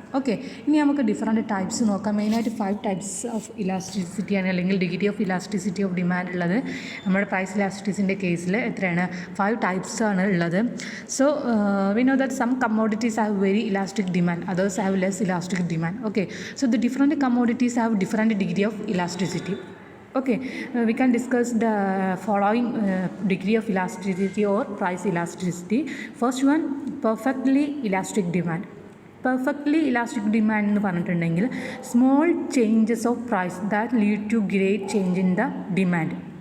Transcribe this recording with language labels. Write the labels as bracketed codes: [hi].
[ml] Okay, ഇനി നമുക്ക് different types നോക്കാം. മെയിനായിട്ട് 5 ടൈപ്സ് ഓഫ് ഇലാസ്റ്റിസിറ്റി ആണ്, അല്ലെങ്കിൽ degree of elasticity of demand ഉള്ളത്. നമ്മുടെ പ്രൈസ് ഇലാസ്റ്റിസിറ്റിൻ്റെ കേസിൽ എത്രയാണ്, 5 ടൈപ്സ് ആണ് ഉള്ളത്. [en] So we know that some commodities have very elastic demand, others have less elastic demand. Okay, so the different commodities have different degree of elasticity. Okay, we can discuss the following degree of elasticity or price elasticity. First one, perfectly elastic demand. Perfectly elastic demand [ml] എന്ന് പറഞ്ഞിട്ടുണ്ടെങ്കിൽ [en] Small changes of price that lead to great change in the demand.